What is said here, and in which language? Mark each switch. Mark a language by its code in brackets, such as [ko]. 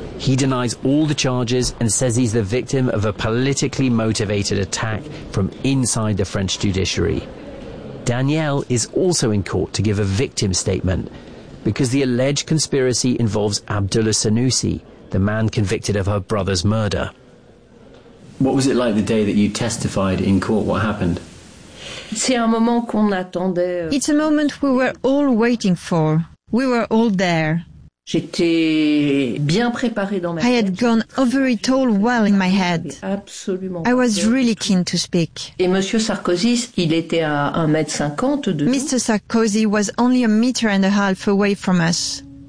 [en] He denies all the charges and says he's the victim of a politically motivated attack from inside the French judiciary. Daniel is also in court to give a victim statement because the alleged conspiracy involves Abdullah Senussi, the man convicted of her brother's murder. What was it like the day that you testified in court? What happened? [fr] C'est un moment qu'on attendait. [en] It's a moment we were all waiting for. We were all there. [fr] J'étais bien préparée dans ma tête. [en] I had gone over it all well in my head. [fr] Absolument. [en] I was really keen to speak. [fr] Et Monsieur Sarkozy, il était à 1,50 m de nous. [en] Mr. Sarkozy was only a meter and a half away from us.